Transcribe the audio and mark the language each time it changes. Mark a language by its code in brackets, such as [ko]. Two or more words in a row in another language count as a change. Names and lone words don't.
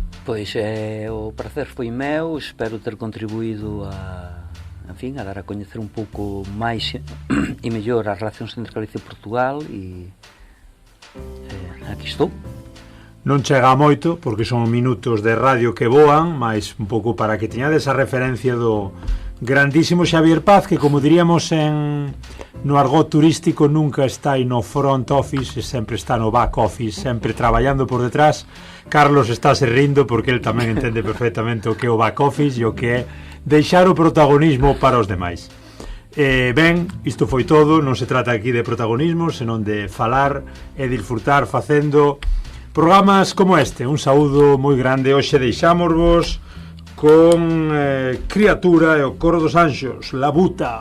[gl] Pois o placer foi meu, espero ter contribuído a dar a coñecer un pouco máis e mellor as relacións entre Galicia e Portugal, e aquí estou. Non chega moito, porque son minutos de radio que voan, mas un pouco para que teñades a referencia do grandísimo Xavier Paz, que, como diríamos no argot turístico, nunca está no [en] front office, [gl] sempre está no [en] back office, [gl] sempre traballando por detrás. Carlos está se rindo porque el tamén entende perfectamente o que é o [en] back office [gl] e o que é deixar o protagonismo para os demais. Ben, isto foi todo, non se trata aquí de protagonismo, senón de falar e disfrutar facendo programas como este. Un saúdo moi grande, hoxe deixámosvos con Criatura e o Coro dos Anxos, La Buta.